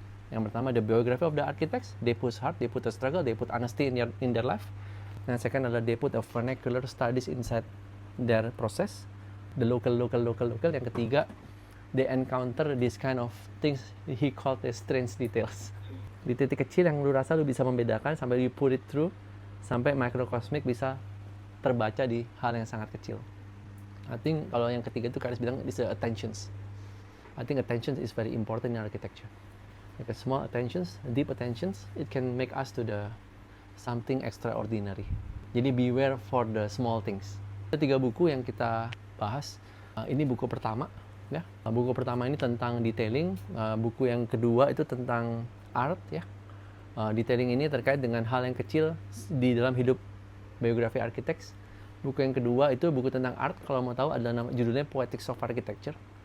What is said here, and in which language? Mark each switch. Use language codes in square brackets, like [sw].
[id] Yang pertama, [en] the biography of the architects. They push hard, they put a struggle, they put honesty in their life. [id] Dan [en] second [id] adalah [en] they put a vernacular studies inside their process. The local. [id] Yang ketiga, [en] they encounter this kind of things he called as strange details. [id] Di titik kecil yang lu rasa lu bisa membedakan, sampai [en] you put it through, [id] sampai microcosmic bisa terbaca di hal yang sangat kecil. [en] I think [id] kalau yang ketiga itu Karis bilang [en] is the attentions. I think attention is very important in architecture. Like a small attentions, deep attentions, it can make us to the something extraordinary. [id] Jadi [en] beware for the small things. [id] Ada 3 buku yang kita bahas. Ini buku pertama, ya. Buku pertama ini tentang detailing. Buku yang kedua itu tentang art, ya. Detailing ini terkait dengan hal yang kecil di dalam hidup biografi architects. Buku yang kedua itu buku tentang art, kalau mau tahu adalah judulnya Poetics of Architecture.